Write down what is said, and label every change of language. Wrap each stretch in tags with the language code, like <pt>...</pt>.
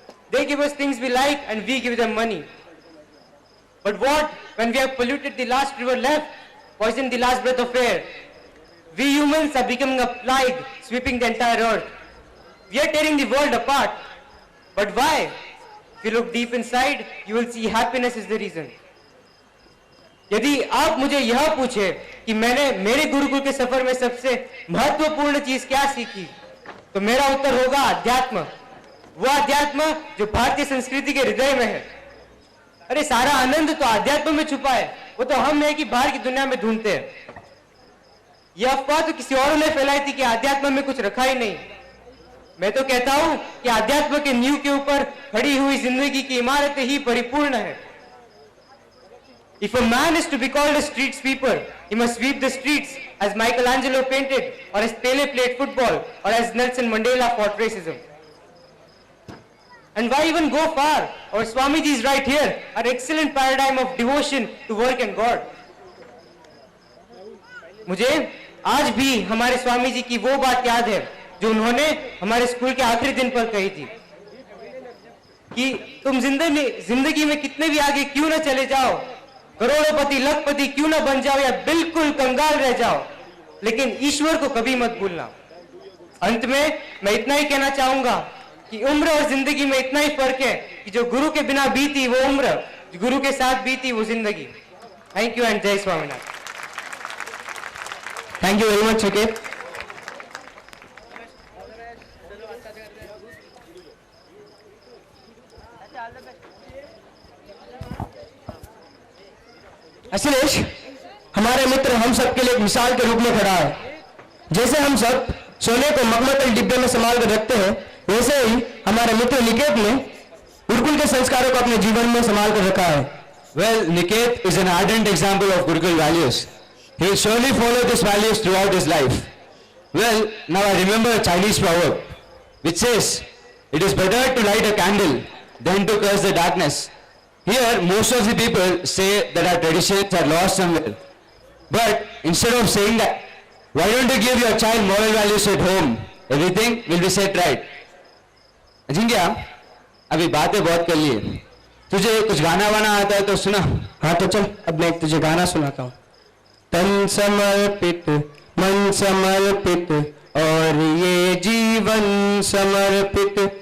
<en>They give us things we like and we give them money. But what when we have polluted the last river left, poisoned the last breath of air? We humans are becoming a plague, sweeping the entire earth. We are tearing the world apart. But why? If you look deep inside, you will see happiness is the reason.</en> <hi>यदि आप मुझे यह पूछे कि मैंने मेरे गुरुकुल के सफर में सबसे महत्वपूर्ण चीज क्या सीखी, तो मेरा उत्तर होगा अध्यात्म. वो अध्यात्म जो भारतीय संस्कृति के हृदय में है. अरे सारा आनंद तो अध्यात्म में छुपा है, वो तो हम है कि बाहर की दुनिया में ढूंढते हैं. यह अफवाह तो किसी और ने फैलाई थी कि अध्यात्म में कुछ रखा ही नहीं. मैं तो कहता हूं कि अध्यात्म के नींव के ऊपर खड़ी हुई जिंदगी की इमारतें ही परिपूर्ण है.</hi> <en>If a man is to be called a street sweeper, he must sweep the streets as Michelangelo painted, or as Pele played football, or as Nelson Mandela fought racism. And why even go far? Our Swamiji is right here, an excellent paradigm of devotion to work and God.</en> <hi>मुझे आज भी हमारे स्वामी जी की वो बात याद है जो उन्होंने हमारे स्कूल के आखिरी दिन पर कही थी कि तुम जिंदगी में कितने भी आगे क्यों न चले जाओ, करोड़पति लखपति क्यों न बन जाओ या बिल्कुल कंगाल रह जाओ, लेकिन ईश्वर को कभी मत भूलना. अंत में मैं इतना ही कहना चाहूंगा कि उम्र और जिंदगी में इतना ही फर्क है कि जो गुरु के बिना बीती वो उम्र, जो गुरु के साथ बीती वो जिंदगी.</hi> <en>Thank you and जय Swaminath. Thank you very much Niket.</en> <hi>Akhilesh हमारे मित्र हम सबके लिए एक मिसाल के रूप में खड़ा है. जैसे हम सब सोने को मखमल डिब्बे में संभाल कर रखते हैं, वैसे ही हमारे मित्र निकेत ने गुरुकुल के संस्कारों को अपने जीवन में संभाल कर रखा है.</hi> <en>Well, Niket is an ardent example of Gurukul values. He will surely follow these values throughout his life. Well, now I remember a Chinese proverb which says, "It is better to light a candle than to curse the darkness." Here, most of the people say that our traditions are lost somewhere. But instead of saying that, why don't you give your child moral values at home? Everything will be set right.</en> <hi>Ajinkya, अभी बातें बहुत कर ली है. तुझे कुछ गाना वाना आता है तो सुना. हाँ तो चल, अब मैं तुझे गाना सुनाता हूँ. तन समर्पित मन समर्पित और ये जीवन समर्पित.</hi>